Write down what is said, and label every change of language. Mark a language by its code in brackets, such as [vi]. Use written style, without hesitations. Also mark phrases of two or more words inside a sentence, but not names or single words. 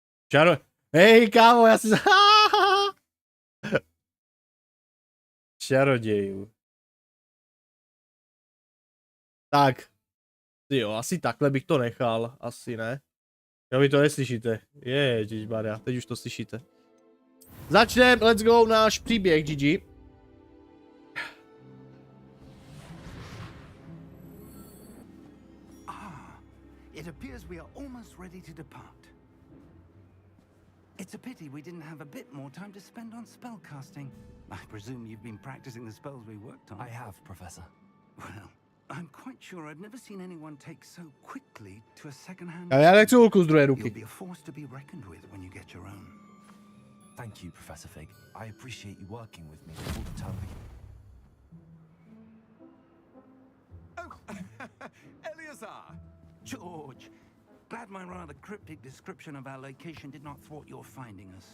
[cs] Hej, kámo, já si... Čarodějů. Tak. Jo, asi takhle bych to nechal. Asi ne. Jo, vy to neslyšíte. Ježišmarja, teď už to slyšíte. Začneme, [en] let's go, [cs] náš příběh, GG. [en] It appears we are almost ready to depart. It's a pity we didn't have a bit more time to spend on spellcasting. I presume you've been practicing the spells we worked on. I have, Professor. Well, I'm quite sure I've never seen anyone take so quickly to a second-hand. [cs] Ale já nechci ulku z druhé ruky. [en] You'll be a force to be reckoned with when you get your own. Thank you, Professor Fig. I appreciate you working with me all the time. Oh, Eleazar! George, glad my rather cryptic description of our location did not thwart your finding us.